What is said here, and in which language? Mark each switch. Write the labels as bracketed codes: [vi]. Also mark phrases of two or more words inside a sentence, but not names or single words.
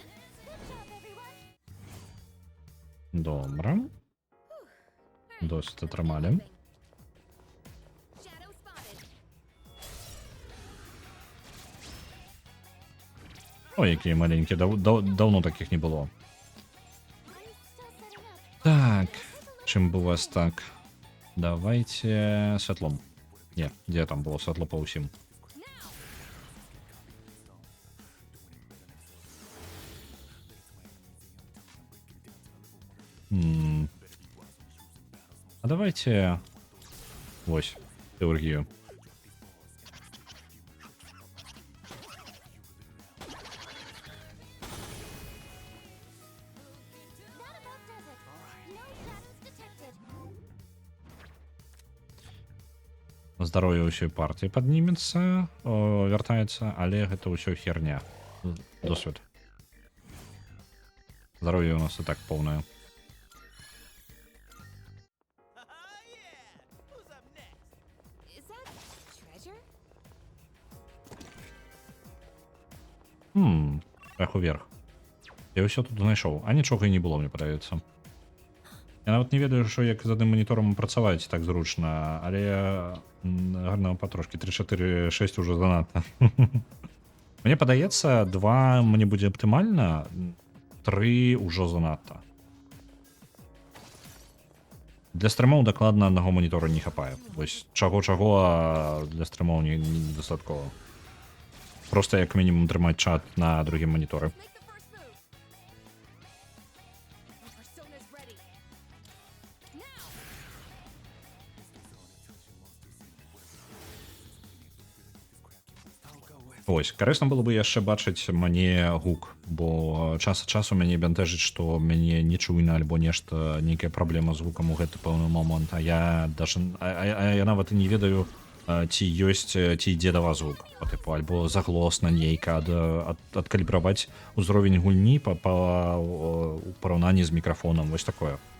[en] Good job, everyone. [uk] Добре. Досить атрымалі. [en] Shadow spotted. [be] Ой, якія маленькі, [ru] давно таких не было. [en] I'm still setting up. [be] Так, чым бы у вас так? Давайте святлом. Не, где там было святло по усім? А давайте... Вось, теоргію. [en] That about does it. No shadows detected. [be] Здароўе ўсёй партыі паднімецца, вяртаецца, але гэта ўсё херня. Досвед. Здароўе у нас і так поўнае. [en] Who's up next? Is that treasure? [be] Эх уверх. Я ўсё тут знайшоў, а нічога і не было, мне падаецца. Я нават не ведаю, што як з адным маніторам працаваць так зручна, але гарна патрошкі 3, 4, 6 ужо занадта. Мне падаецца, 2 мне будзе аптымальна, 3 ужо занадта. Для стрымоў дакладна аднаго манітора не хапае. Вось чаго-чаго, а для стрымоў недастаткова. Проста як мінімум трымаць чат на другім маніторы. [en] Make the first move. My persona's ready. Now! [be] Ось, карысна было бы яшчэ бачыць мне гук, бо час ад часу мяне бянтэжыць, што мяне не чуйна альбо нешта, нейкая праблема з гукам у гэты пэўны момант, а я даже я нават і не ведаю, ці ёсць, ці ідзе да вас гук, па тыпу, альбо заглосна нейка, адкалібраваць узровень гульні па у параўнанні з мікрафонам, вось такое.